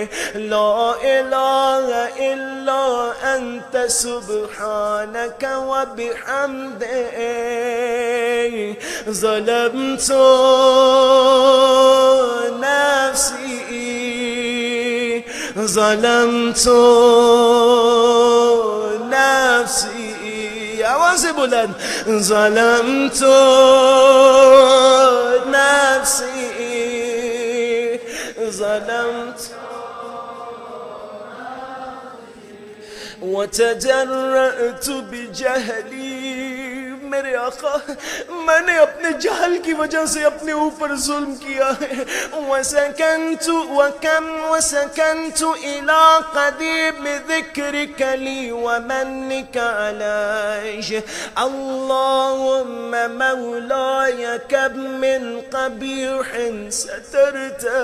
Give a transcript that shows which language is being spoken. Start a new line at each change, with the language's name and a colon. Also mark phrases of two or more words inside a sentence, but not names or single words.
Arabic: لا الہ الا انت سبحانک وبحمدک ظلمت نفسی ظلمت نفسی،
Urdu: آواز بلند،
Arabic: ظلمت نفسی ظلمت وتجرأت بجہلی،
Urdu: میرے آقا میں نے اپنے جہل کی وجہ سے اپنے اوپر ظلم کیا ہے۔
Arabic: وسکنت الى قدیم ذکرک لی ومنک علی، اللہم مولائی کم من قبیح سترت،